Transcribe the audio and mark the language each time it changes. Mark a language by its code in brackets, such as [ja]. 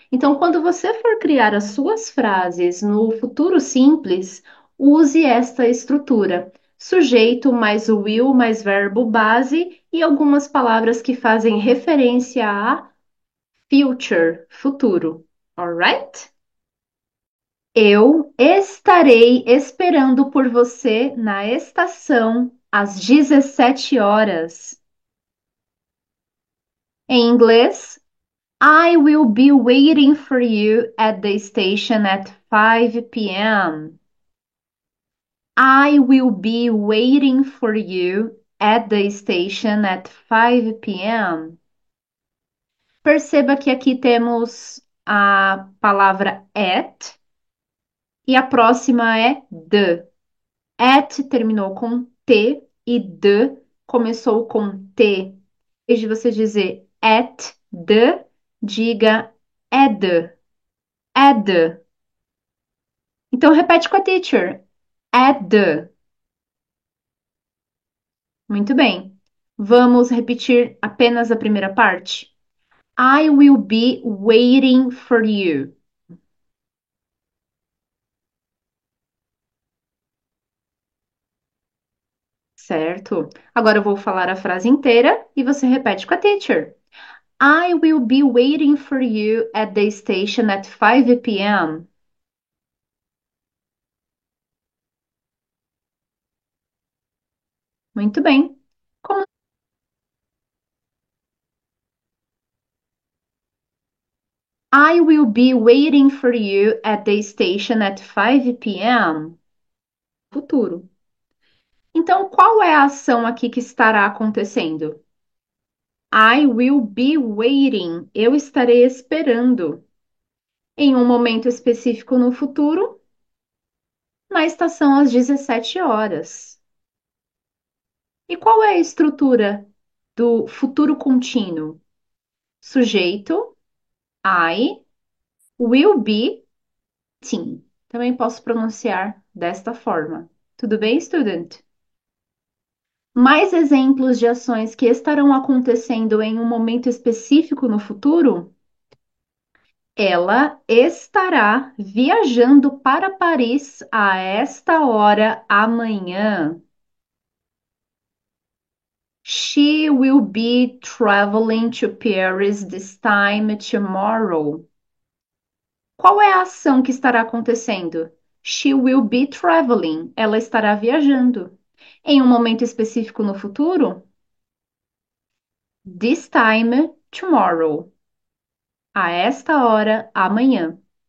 [pt] Então, quando você for criar as suas frases no futuro simples, use esta estrutura: sujeito mais o will mais verbo base e algumas palavras que fazem referência a future, futuro. [en] Alright? [pt] Eu estarei esperando por você na estação às 17 horas. Em inglês, [en] I will be waiting for you at the station at 5 p.m. I will be waiting for you at the station at 5 p.m. [pt] Perceba que aqui temos a palavra at e a próxima é the. At terminou com T e the começou com T. Em vez de você dizer at the, diga at. At. Então repete com a teacher. At the. Muito bem. Vamos repetir apenas a primeira parte. [en] I will be waiting for you. [pt] Certo? Agora eu vou falar a frase inteira e você repete com a teacher. [en] I will be waiting for you at the station at 5 p.m. [pt] Muito bem. Como [en] I will be waiting for you at the station at 5 p.m. [pt] Futuro. Então, qual é a ação aqui que estará acontecendo? [en] I will be waiting. [pt] Eu estarei esperando. Em um momento específico no futuro, na estação às 17 horas. E qual é a estrutura do futuro contínuo? Sujeito, I, will be, waiting. Também posso pronunciar desta forma. Tudo bem, student? Mais exemplos de ações que estarão acontecendo em um momento específico no futuro? Ela estará viajando para Paris a esta hora amanhã. [en] She will be traveling to Paris this time tomorrow. [pt] Qual é a ação que estará acontecendo? [en] She will be traveling. [pt] Ela estará viajando. Em um momento específico no futuro? [en] This time tomorrow. [pt] A esta hora amanhã.